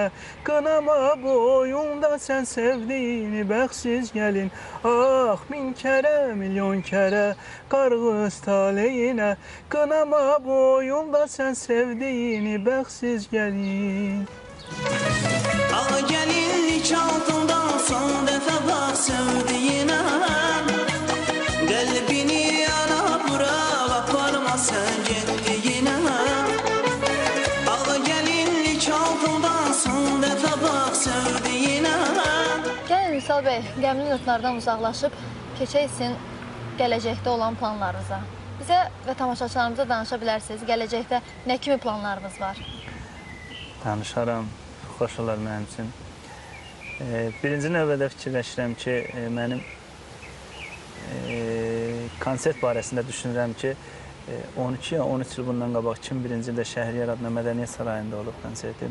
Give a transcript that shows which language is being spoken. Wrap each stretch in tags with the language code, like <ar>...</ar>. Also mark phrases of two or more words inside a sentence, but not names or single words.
<az>Qınama boyunda sən sevdiyini bəxtsiz gəlin. Ah, min kərə, milyon kərə qarğız taleyinə. Qınama boyunda sən sevdiyini bəxtsiz gəlin.</az> <tr>Al gelinlik altından son defa bak sevdiğine. Kalbini yana bırak aparma sen gittiğine. Al gelinlik altından son defa bak sevdiğine.</tr> <az>Gəlin Vüsal bəy, qəmli notlardan uzaqlaşıb keçəysin gələcəkdə olan planlarınıza. Bizə və tamaşaçılarımıza danışa bilərsiniz, gələcəkdə nə kimi planlarınız var? Danışaram, xoş olar mənim üçün. Birinci növbədə fikirləşirəm ki, mənim konsert barəsində düşünürəm ki, 12 ya 13 il bundan qabaq 2001-ci ildə Şəhriyar adına Mədəniyyət Sarayında olub konsertim.</az>